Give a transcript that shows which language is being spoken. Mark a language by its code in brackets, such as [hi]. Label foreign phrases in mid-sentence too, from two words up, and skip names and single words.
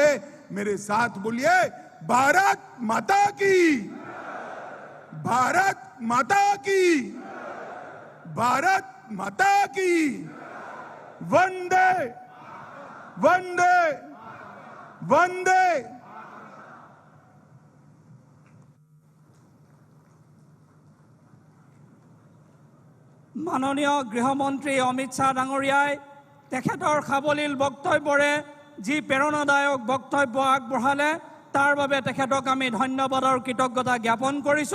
[hi] मेरे साथ बोलिए, भारत माता की, भारत माता की, भारत माता की, वंदे वंदे वंदे। [as] মাননীয় গৃহমন্ত্ৰী অমিত শ্বাহ ডাঙৰীয়াই তেখেতৰ সাৱলীল বক্তব্যৰে যি প্ৰেৰণাদায়ক বক্তব্য আগবঢ়ালে তাৰ বাবে তেখেতক আমি ধন্যবাদ আৰু কৃতজ্ঞতা জ্ঞাপন কৰিছোঁ।